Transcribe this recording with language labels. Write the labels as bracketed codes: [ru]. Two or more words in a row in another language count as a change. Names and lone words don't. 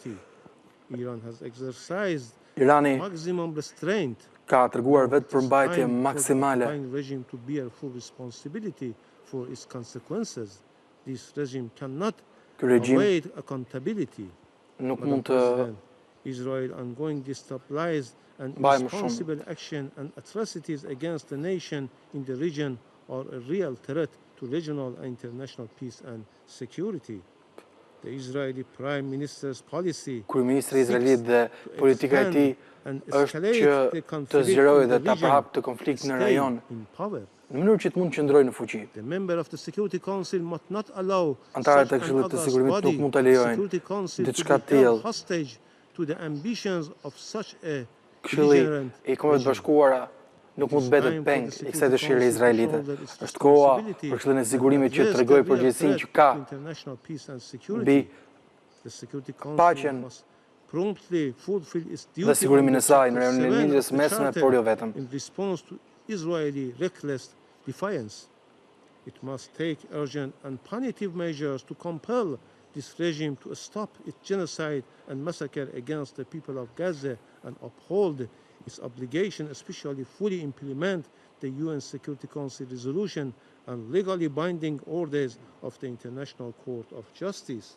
[sq] Irani ka treguar vetë përmbajtje maksimale. Ky regjim nuk mund të bëjë më shumë. [en] Action and atrocities against the nation in the region are a real threat to regional and international peace and security. The Israeli Prime Minister's policy. [sq] Kryeministri i Izraelit dhe politika e tij është që të zgjerojë dhe ta përhapë të konfliktin në rajon në mënyrë që të mund të qëndrojë në fuqi. Antarët e Këshillit të Sigurimit nuk mund ta lejojnë diçka të tillë. Këshilli i Kombeve të Bashkuara nuk mund të mbetet peng i kësaj dëshire izraelite. Është koha për Këshillin e Sigurimit që të tregojë përgjegjësinë që ka mbi paqen dhe sigurimin e saj në rajonin e Lindjes Mesme, por jo vetëm. [en] In response to Israeli reckless defiance, it must take urgent and punitive measures to compel this regime to stop its genocide and massacre against the people of Gaza and uphold its obligation, especially fully implement the UN Security Council resolution and legally binding orders of the International Court of Justice.